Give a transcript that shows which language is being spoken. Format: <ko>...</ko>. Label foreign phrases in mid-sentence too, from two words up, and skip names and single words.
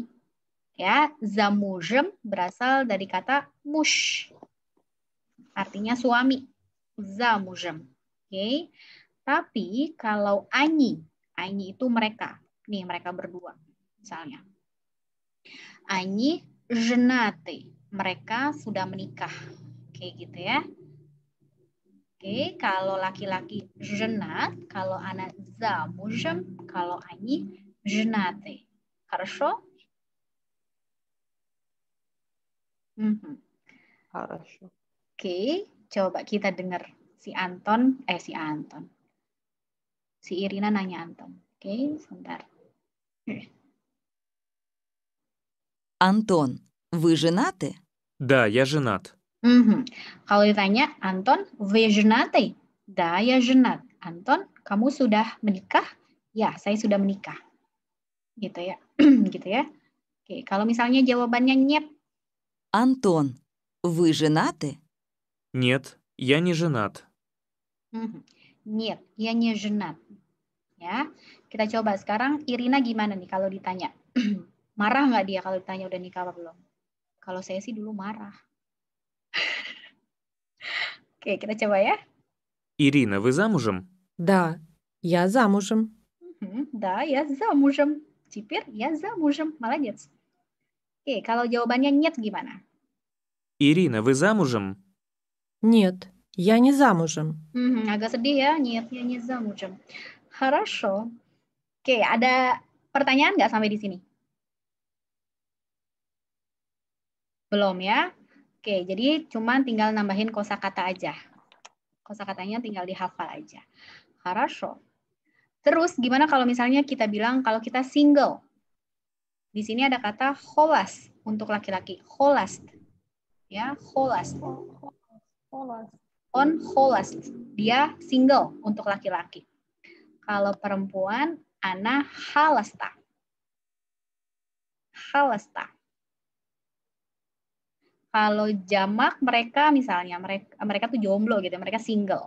<id>Ya, замужем berasal dari kata mush. Artinya suami. Замужем. Oke. Tapi kalau они itu mereka. Nih, mereka berdua misalnya.</id> <ru>Они женаты.</ru> <id>mereka sudah menikah. Oke, gitu ya. Oke, kalau laki-laki женат, kalau</id> <ru>она замужем,</ru> <id>kalau</id> <ru>они женаты. Хорошо? Хорошо.</ru> <id>Oke, coba kita dengar si Anton. Si Irina nanya Anton. Oke, sebentar.</id> <ru>Антон, вы женаты? Да, я женат.</ru> <id>Kalau ditanya, Anton,</id> <ru>вы женаты? Да, я женат.</ru> <id>Anton, kamu sudah menikah? Ya, saya sudah menikah. Gitu ya. Gitu ya. Oke, kalau misalnya jawabannya нет.</id> <ru>Антон, вы женаты? Нет, я не женат. Нет, я не женат.</ru> <id>Ya, kita coba sekarang Irina gimana nih kalau ditanya? Marah nggak dia kalau ditanya udah nikah apa belum? Kalau saya sih dulu marah. Oke, kita coba ya.</id> <ru>Ирина, вы замужем? Да, я замужем. Да, я замужем. Теперь я замужем. Молодец.</ru> <id>Oke, kalau jawabannya нет gimana?</id> <ru>Ирина, вы замужем? Нет, я не замужем.</ru> <id>Agak sedih ya.</id> <ru>Нет, я не замужем. Хорошо.</ru> <id>Oke, ada pertanyaan nggak sampai di sini? Belum ya? Oke, jadi cuma tinggal nambahin kosakata aja. Kosakatanya tinggal dihafal aja.</id> <ru>Хорошо.</ru> <id>Terus gimana kalau misalnya kita bilang kalau kita single? Di sini ada kata холост untuk laki-laki.</id> <ru>Холост. Ya, холост. On холост.</ru> <id>Dia single untuk laki-laki. Kalau perempuan,</id> <ru>она холоста.</ru> <id>Холоста. Kalau jamak mereka misalnya mereka tuh jomblo gitu, mereka single.</id>